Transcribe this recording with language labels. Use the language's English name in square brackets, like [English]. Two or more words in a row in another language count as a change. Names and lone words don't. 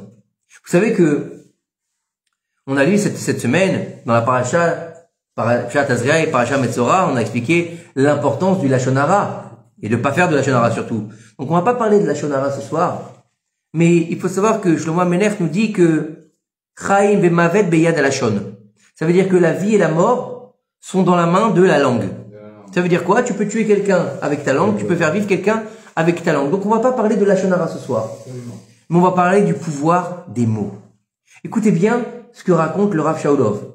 [French] Vous savez que on a lu cette semaine dans la Parashat Tazria et Parashat Metzora, on a expliqué l'importance du [Hebrew] לשון הרע [French] et de pas faire de [Hebrew] לשון הרע [French] surtout. Donc on va pas parler de [Hebrew] לשון הרע [French] ce soir, mais il faut savoir que Shlomo Amenech nous dit que [Hebrew] חיים ומוות ביד הלשון. [French] Ça veut dire que la vie et la mort sont dans la main de la langue. Ça veut dire quoi? Tu peux tuer quelqu'un avec ta langue, tu peux faire vivre quelqu'un avec ta langue. Donc on va pas parler de [Hebrew] לשון הרע [French] ce soir, mais on va parler du pouvoir des mots. Écoutez bien ce que raconte le Rav Shaulov.